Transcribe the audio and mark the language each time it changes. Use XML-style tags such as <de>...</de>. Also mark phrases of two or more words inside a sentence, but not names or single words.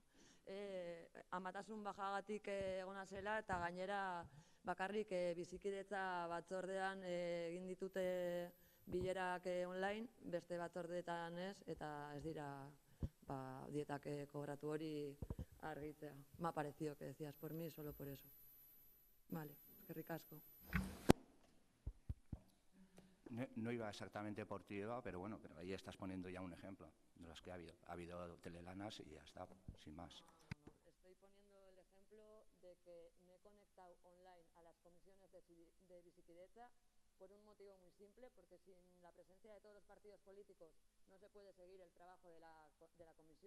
<eu>Amatasun bajagatik egona zela, eta gainera bakarrik bizikidetza batzordean egin ditute bilerak online, beste batzordeetan ez, eta ez dira dietak kobratu hori argitzea.</eu> <es>Me ha parecido que decías por mí, solo por eso. Vale,</es> <eu>eskerrik asko.</eu> <es>No iba exactamente por ti, Eva, pero bueno, pero ahí estás poniendo ya un ejemplo de los que ha habido. Ha habido telelanas y ya está, sin más. No. Estoy poniendo el ejemplo de que me he conectado online a las comisiones de Bizikidetza por un motivo muy simple, porque sin la presencia de todos los partidos políticos no se puede seguir el trabajo de la comisión.</es>